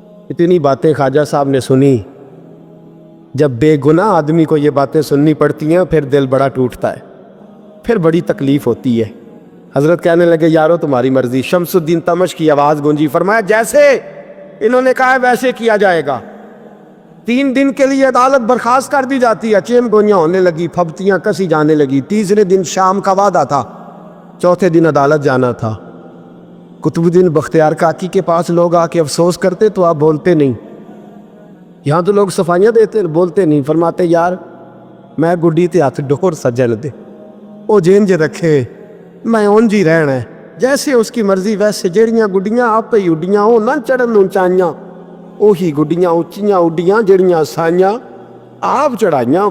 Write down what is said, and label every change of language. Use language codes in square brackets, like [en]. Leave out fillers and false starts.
[ur] اتنی باتیں خواجہ صاحب نے سنی. جب بے گناہ آدمی کو یہ باتیں سننی پڑتی ہیں پھر دل بڑا ٹوٹتا ہے, پھر بڑی تکلیف ہوتی ہے. حضرت کہنے لگے یارو تمہاری مرضی. شمس الدین تمش کی آواز گونجی, فرمایا جیسے انہوں نے کہا ہے ویسے کیا جائے گا. 3 دن کے لیے عدالت برخاست کر دی جاتی ہے. چیم گوئیاں ہونے لگی, پھبتیاں کسی جانے لگی. تیسرے دن شام کا وعدہ تھا, چوتھے دن عدالت جانا تھا. قطب الدین بختیار کاکی کے پاس لوگ آ کے افسوس کرتے تو آپ بولتے نہیں. یہاں تو لوگ صفائیاں دیتے بولتے نہیں. [pa] فرماتے یار میں گڈی تے ہاتھ ڈور سجن دے, وہ جینج رکھے, میں اونج ہی رہنا ہے, [ur] جیسے اس کی مرضی ویسے. [pa] جیڑیاں گڈیاں آپ ہی اڈیاں وہ نہ چڑھن اونچائیاں, وہی گڈیاں اونچیاں اڈیاں جیڑیاں سائیاں آپ چڑھائیاں.